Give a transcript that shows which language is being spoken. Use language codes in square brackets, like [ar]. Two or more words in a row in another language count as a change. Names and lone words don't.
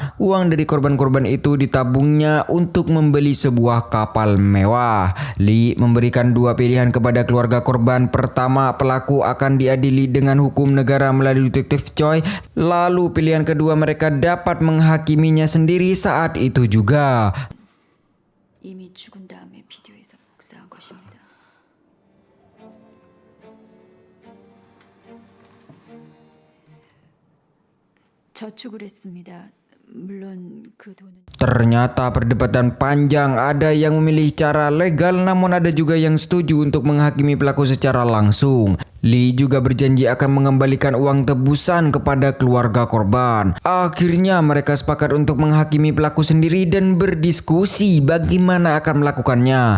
[id] Uang dari korban-korban itu ditabungnya untuk membeli sebuah kapal mewah. Lee memberikan 2 pilihan kepada keluarga korban. Pertama, pelaku akan diadili dengan hukum negara melalui detektif Choi. Lalu pilihan kedua, mereka dapat menghakiminya sendiri saat itu juga. [ko] 이미 죽은 다음에 비디오에서 복사한 것입니다. 저축을 했습니다. 물론 그 돈은 [id] Ternyata perdebatan panjang, ada yang memilih cara legal namun ada juga yang setuju untuk menghakimi pelaku secara langsung. Lee juga berjanji akan mengembalikan uang tebusan kepada keluarga korban. Akhirnya mereka sepakat untuk menghakimi pelaku sendiri dan berdiskusi bagaimana akan melakukannya.